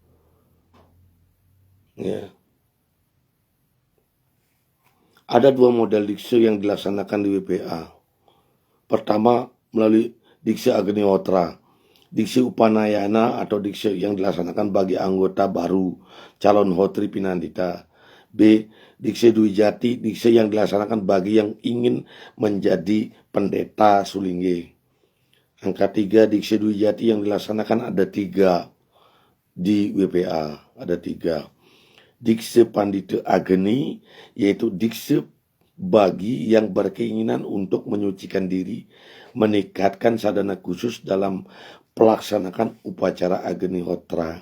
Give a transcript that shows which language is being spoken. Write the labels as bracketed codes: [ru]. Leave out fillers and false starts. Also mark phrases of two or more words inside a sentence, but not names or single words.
[id] Ya. Ada 2 model dikse yang dilaksanakan di WPA. Pertama, melalui dikse Agnihotra, dikse Upanayana atau dikse yang dilaksanakan bagi anggota baru, calon hotri pinandita. B. Dikse Dwijati, dikse yang dilaksanakan bagi yang ingin menjadi pendeta sulingge. Angka 3, dikse Dwijati yang dilaksanakan ada 3 di WPA, ada 3. Dikse Pandita Ageni, yaitu dikse bagi yang berkeinginan untuk menyucikan diri, meningkatkan sadhana khusus dalam pelaksanakan upacara Agnihotra.